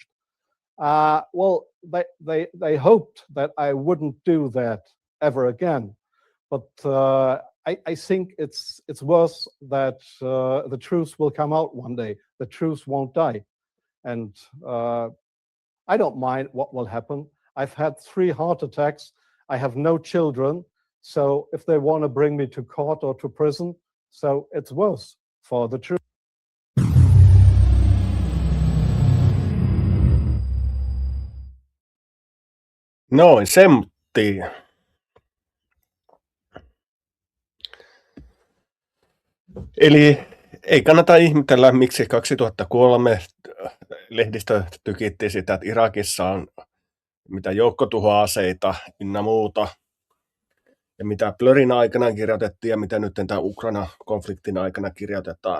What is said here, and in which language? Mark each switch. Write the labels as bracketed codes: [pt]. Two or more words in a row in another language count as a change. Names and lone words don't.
[en] Well, they hoped that I wouldn't do that ever again, but I think it's worse that the truth will come out one day. The truth won't die, and I don't mind what will happen. I've had 3 heart attacks. I have no children, so if they want to bring me to court or to prison, so it's worse for the truth. [fi] Noin, semmoittiin. Eli ei kannata ihmetellä, miksi 2003 lehdistö tykitti sitä, että Irakissa on mitä joukkotuhoaseita ynnä muuta, ja mitä Blörin aikana kirjoitettiin ja mitä nyt tämän Ukraina-konfliktin aikana kirjoitetaan.